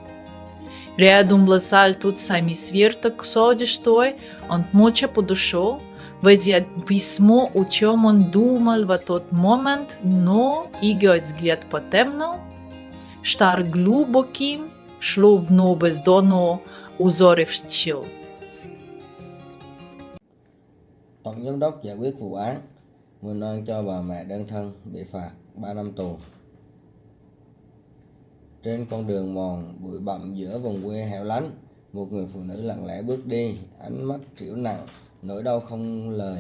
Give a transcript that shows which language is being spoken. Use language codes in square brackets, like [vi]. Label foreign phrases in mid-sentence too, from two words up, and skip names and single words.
[ru] Рядом лежал тот самый сверток с одеждой, он молча подошел, видя письмо, о чем он думал в тот момент, но его взгляд потемнел, стал глубоким, словно бездонно узорившим. [vi] Tổng giám đốc giải quyết vụ án, mưu oan cho bà mẹ đơn thân bị phạt 3 năm tù. Trên con đường mòn bụi bặm giữa vùng quê hẻo lánh, một người phụ nữ lặng lẽ bước đi, ánh mắt trĩu nặng, nỗi đau không lời.